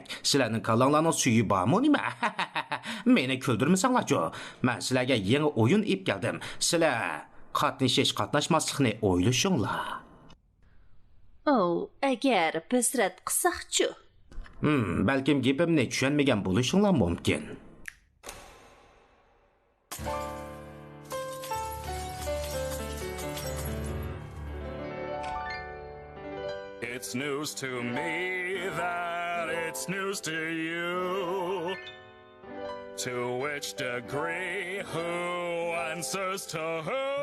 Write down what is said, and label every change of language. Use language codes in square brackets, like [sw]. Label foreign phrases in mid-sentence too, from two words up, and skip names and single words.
[uz] Sizlarning kallanglarning suyi bormi nima? Meni kuldirmasanglar-ku. Men sizlarga yangi o'yin ib keldim. Sizlar qatnashmaslikni o'ylashinglar. Agar biz rad qilsak-chu. Balkim gapimni tushunmagan bo'lishinglar mumkin. [en] It's news to me that it's news to you. To which degree, who answers to who?